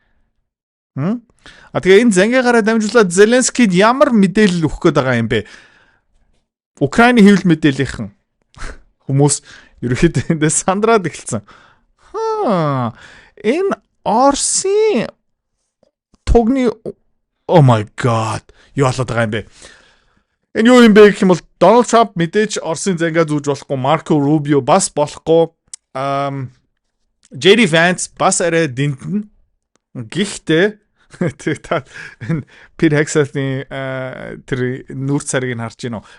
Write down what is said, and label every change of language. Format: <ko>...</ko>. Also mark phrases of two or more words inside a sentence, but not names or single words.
<mn>Тэгээ энэ зангиагаараа дамжуулаад Зеленскийд ямар мэдээлэл өгөх гээд байгаа юм бэ? Украины хэвлэл мэдээллийнхэн хүмүүс ерөөхдөө эндээ сандраад эхэлсэн. Энэ Орсын тугны</mn> <en>oh my god</en> <mn>юу болоод байгаа юм бэ? Энэ юу юм бэ гэх юм бол Donald Trump мэдээж Оросын зангаа зүүж болохгүй, Marco Rubio бас болохгүй, JD Vance бас арай дэндэн. Гэхдээ энэ Peter Hegseth-ийн тэр нүүр царийг нь харж байна уу?</mn>